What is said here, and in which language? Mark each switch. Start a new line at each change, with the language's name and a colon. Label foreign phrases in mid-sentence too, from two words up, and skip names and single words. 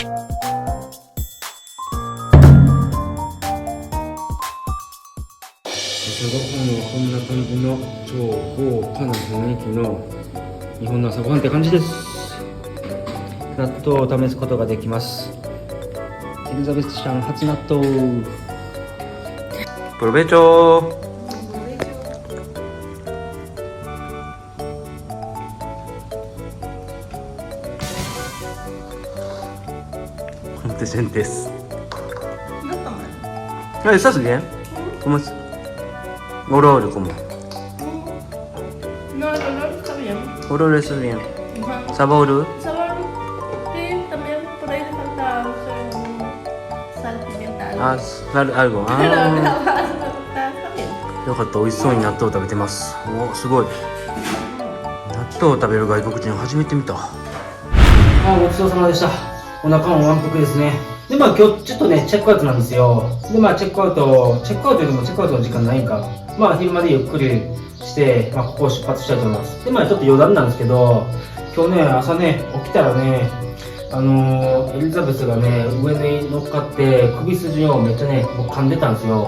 Japanese: 朝ごはんはこんな感じの超豪華な雰囲気の日本の朝ごはんって感じです。納豆を試すことができます。エリザベスちゃん初納豆。
Spanish: プロベチョー。Presentes. ¿Estás bien? ¿Cómo es? Ororo, ¿cómo? No, el olor está bien. Ororo, ¿estás bien? Ajá. ¿Sabor? Sabor, sí, también por ahí le falta, no sé, sal, pimienta, algo. Algo. Pero la base está bien.
Japanese: よかった、美味しそうに納豆を食べてます。お、すごい。納豆を食べる外国人初めて見た。ごちそうさまでした。お腹も満腹ですね。で、まあ今日ちょっとね、チェックアウトなんですよ。で、まあチェックアウトというのもチェックアウトの時間ないんか。まあ昼までゆっくりして、まあここを出発したいと思います。で、まあちょっと余談なんですけど、今日ね、朝ね、起きたらね、エリザベスがね、上に乗っかって首筋をめっちゃね、噛んでたんですよ。